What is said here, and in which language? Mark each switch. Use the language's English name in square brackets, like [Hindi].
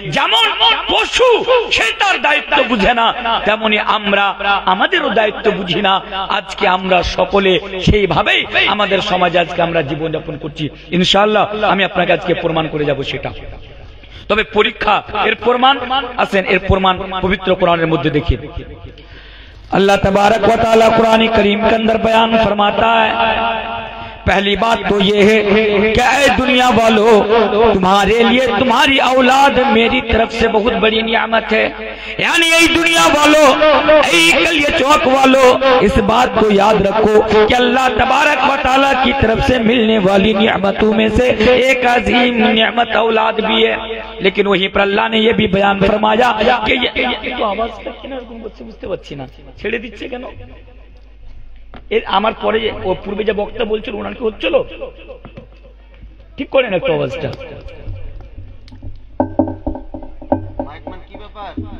[Bangla] যেমন পশু সে তার দায়িত্ব বুঝে না, তেমনি আমরা আমাদেরও দায়িত্ব বুঝি না। আজকে আমরা সকলে সেইভাবেই আমাদের সমাজে আজকে আমরা জীবনযাপন করছি। ইনশাআল্লাহ আমি আপনাকে আজকে প্রমাণ করে যাব সেটা। তবে পরীক্ষা, এর প্রমাণ আছেন, এর প্রমাণ পবিত্র কোরআনের মধ্যে দেখি। [Hindi] अल्लाह तबारक व तआला कुरान करीम के अंदर बयान फरमाता है, पहली बात तो ये है कि ऐ दुनिया वालों, तुम्हारे लिए तुम्हारी औलाद मेरी तरफ से बहुत बड़ी नियामत है। यानी यही दुनिया वालों, यही कलिया चौक वालों, इस बात को याद रखो कि अल्लाह तबारक व तआला की तरफ से मिलने वाली नियामतों में से एक अजीम नियामत औलाद भी है। लेकिन वहीं पर अल्लाह ने यह भी बयान फरमाया कि तो आवाज [Bangla] বুঝতে পারছি না, ছেড়ে দিচ্ছে কেন? এর আমার পরে ও পূর্বে যে বক্তা বলছিল ওনার কি হচ্ছিল? ঠিক করেন একটু আওয়াজটা। মাইকম্যান কি ব্যাপার?